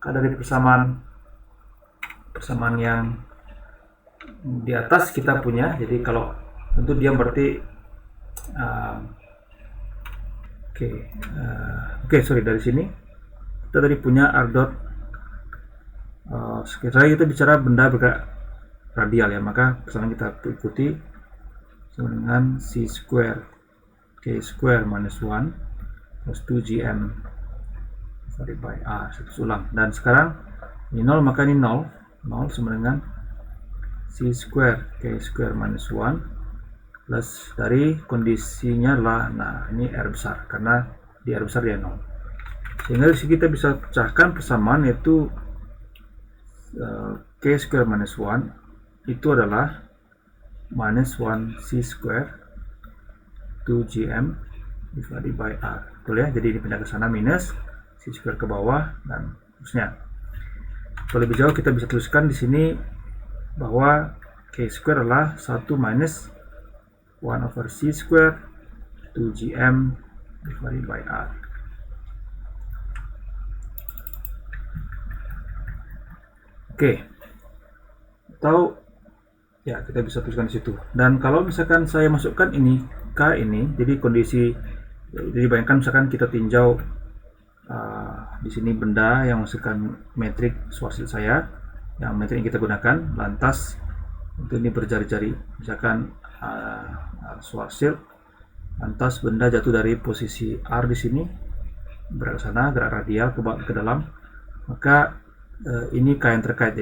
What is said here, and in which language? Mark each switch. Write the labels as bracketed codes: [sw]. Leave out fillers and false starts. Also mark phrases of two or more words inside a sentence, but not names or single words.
[id] Karena dari persamaan yang di atas kita punya, jadi kalau tentu diam berarti dari sini kita tadi punya R dot, sekiranya kita bicara benda bergerak radial ya, maka persamaan kita ikuti sama dengan [en] c square k square minus 1 plus 2gm divided by r. [id] Satu ulang. Dan sekarang ini 0, maka ini 0 sama dengan [en] c square k square minus 1 plus [id] dari kondisinya lah, ini r besar, karena di r besar dia 0. Sehingga disini kita bisa pecahkan persamaan, yaitu [en] k square minus 1 [id] itu adalah [en] minus 1 c square 2gm divided by r. [id] Betul ya? Jadi ini pindah ke sana, minus c square ke bawah dan terusnya. Kalau lebih jauh kita bisa tuliskan di sini bahwa [en] k square [id] adalah [en] 1 minus 1 over c square 2gm divided by r. [id] Atau ya kita bisa tuliskan di situ. Dan kalau misalkan saya masukkan ini k ini, jadi kondisi, jadi bayangkan misalkan kita tinjau di sini benda yang masukkan metrik Schwarzschild saya, yang metrik yang kita gunakan, lantas untuk ini berjari-jari, misalkan Schwarzschild, lantas benda jatuh dari posisi R di sini, bergerak ke sana, gerak radial ke dalam, maka ini K yang terkait.